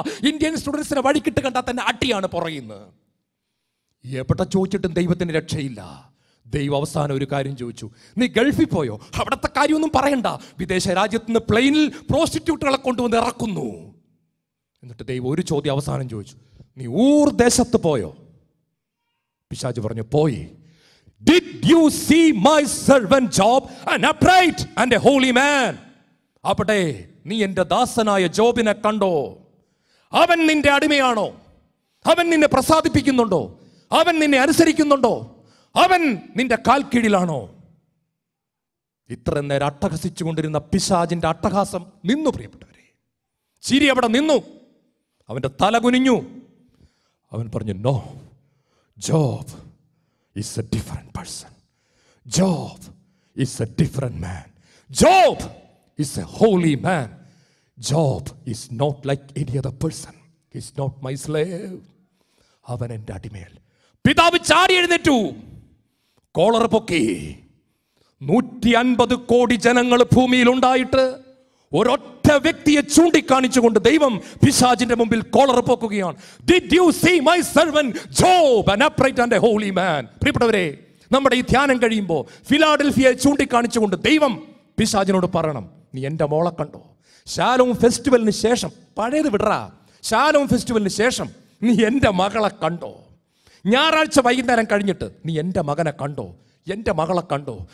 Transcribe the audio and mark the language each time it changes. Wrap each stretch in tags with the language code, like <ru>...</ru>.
<ml>Indian സ്റ്റുഡൻസിനെ വഴിക്കിട്ട് കണ്ടാൽ തന്നെ അടിയാണ് പറയുന്നത്. എവിടെ ചോദിച്ചിട്ടും ദൈവത്തിന് രക്ഷയില്ല. ദൈവം അവസാനം ഒരു കാര്യം ചോദിച്ചു, നീ ഗൾഫിൽ പോയോ? അവിടുത്തെ കാര്യമൊന്നും പറയണ്ട. വിദേശ രാജ്യത്ത് നിന്ന് പ്ലെയിനിൽ പ്രോസ്റ്റിറ്റ്യൂട്ടുകളെ കൊണ്ടുവന്ന് ഇറക്കുന്നു. എന്നിട്ട് ദൈവം ഒരു ചോദ്യം അവസാനം ചോദിച്ചു, നീ ദേശത്ത് പോയോ? പിശാച് പറഞ്ഞു, പോയി.</ml> <en>Did you see my servant Job, an upright and a holy man?</en> <ml>അവിടെ നീ എൻ്റെ ദാസനായ ജോബിനെ കണ്ടോ? അവൻ നിന്റെ അടിമയാണോ? അവൻ നിന്നെ പ്രസാദിപ്പിക്കുന്നുണ്ടോ? അവൻ നിന്നെ അനുസരിക്കുന്നുണ്ടോ? അവൻ നിന്റെ കാൽ കീഴിലാണോ? ഇത്ര നേരം അട്ടഹസിച്ചു കൊണ്ടിരുന്ന പിശാചിന്റെ അട്ടഹാസം നിന്നു പ്രിയപ്പെട്ടവരെ. ചിരി അവിടെ നിന്നു. അവന്റെ തല കുനിഞ്ഞു. അവൻ പറഞ്ഞു,</ml> <en>No, Job is a different person. Job is a different man. Job is a holy man. Job is not like any other person. He is not my slave.</en> <ml>അവൻ എൻ്റെ അടിമയല്ല. പിതാവ് ചാടി എഴുന്നേറ്റു, കോളർ പൊക്കി. 150 കോടി ജനങ്ങൾ ഭൂമിയിൽ ഉണ്ടായിട്ട് ഒരൊറ്റ വ്യക്തിയെ ചൂണ്ടിക്കാണിച്ചുകൊണ്ട് ദൈവം പിശാചിന്റെ മുമ്പിൽ collar പൊക്കുകയാണ്.</ml> <en>Did you see my servant Job, an upright and a holy man?</en> <ml>പ്രിയപ്പെട്ടവരെ, നമ്മുടെ ഈ ധ്യാനം കഴിയുമ്പോൾ ഫിലാഡൽഫിയയെ ചൂണ്ടിക്കാണിച്ചുകൊണ്ട് ദൈവം പിശാചിനോട് പറയണം, നീ എൻ്റെ മോളെ കണ്ടോ? ശാലോം ഫെസ്റ്റിവലിന് ശേഷം, പഴയത് വിടറാ, ശാലോം ഫെസ്റ്റിവലിന് ശേഷം നീ എൻ്റെ മകളെ കണ്ടോ? ഞായറാഴ്ച വൈകുന്നേരം കഴിഞ്ഞിട്ട് നീ എൻ്റെ മകനെ കണ്ടോ? എൻ്റെ മകളെ കണ്ടോ?</ml>